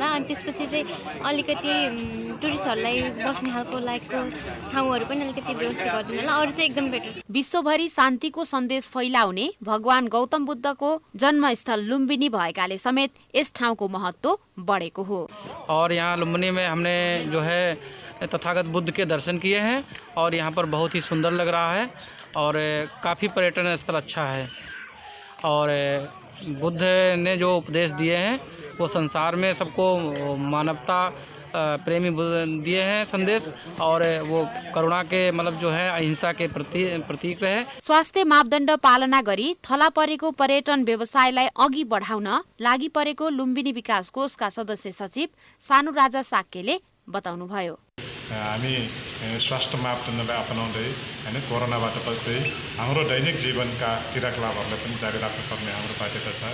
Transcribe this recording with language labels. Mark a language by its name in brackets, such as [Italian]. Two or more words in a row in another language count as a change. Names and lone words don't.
[Nepali] अनि त्यसपछि चाहिँ अलिकति टुरिस्टहरूलाई बस्ने खालको लायकको ठाउँहरू पनि अलिकति व्यवस्था गरिदिनु होला। अरू चाहिँ एकदम बेटर। विश्वभरि शान्तिको सन्देश फैलाउने भगवान गौतम बुद्धको जन्मस्थल लुम्बिनी भएकाले समेत यस ठाउँको महत्त्व बढेको हो। [Hindi] और यहाँ लुम्बिनी में हमने जो है तथागत बुद्ध के दर्शन किए हैं और यहाँ पर बहुत ही सुंदर लग रहा है और काफ़ी पर्यटन स्थल अच्छा है। और बुद्ध ने जो उपदेश दिए हैं वो संसार में सबको मानवता प्रेमी दिए हैं संदेश, और वो करुणा के मतलब जो है अहिंसा के प्रतीक रहे। [Nepali] स्वास्थ्य मापदण्ड पालना गरी थला परेको पर्यटन व्यवसायलाई अघि बढाउन लागि परेको लुम्बिनी विकास कोषका सदस्य सचिव सानु राजा साक्यले बताउनुभयो। हामी स्वास्थ्य मापदण्डलाई अपनाउँदै हैन कोरोनाबाट बच्दै हाम्रो दैनिक जीवनका क्रियाकलापहरूलाई पनि जारी राख्नुपर्ने हाम्रो बाध्यता छ।